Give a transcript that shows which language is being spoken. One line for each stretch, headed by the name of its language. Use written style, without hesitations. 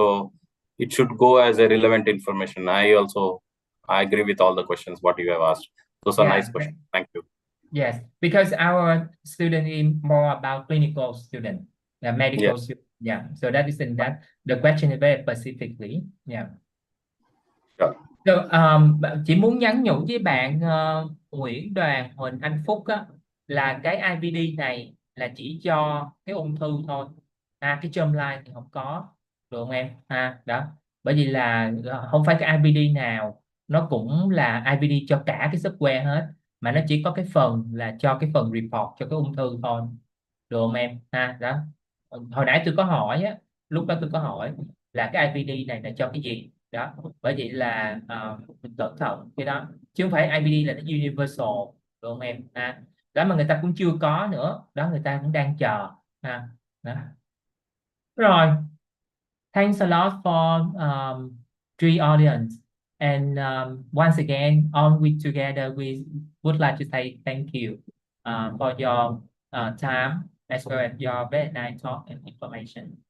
English: So it should go as a relevant information. I agree with all the questions what you have asked. Those are nice questions. Thank you. Yes, because our student is more about clinical student, medical student. Yeah, so that is in that the question is very specifically. Yeah. Sure.
Vietnamese: So, chỉ muốn nhắn nhủ với bạn Nguyễn Đoàn Huỳnh Anh Phúc á, là cái IVD này là chỉ cho cái ung thư thôi. Cái germline thì không có, được không em? Đó, bởi vì là không phải cái IVD nào nó cũng là IVD cho cả cái software hết, mà nó chỉ có cái phần là cho cái phần report cho cái ung thư thôi, được không em? Đó, hồi nãy tôi có hỏi á, lúc đó tôi có hỏi là cái IVD này là cho cái gì đó, bởi vậy là mình cẩn thận cái đó, chứ không phải IVD là nó universal, được không em? Đó mà người ta cũng chưa có nữa, đó người ta cũng đang chờ. Đó.
English: Rồi, thanks a lot for three audience, and once again all we together we would like to say thank you for your time as well as your very nice talk and information.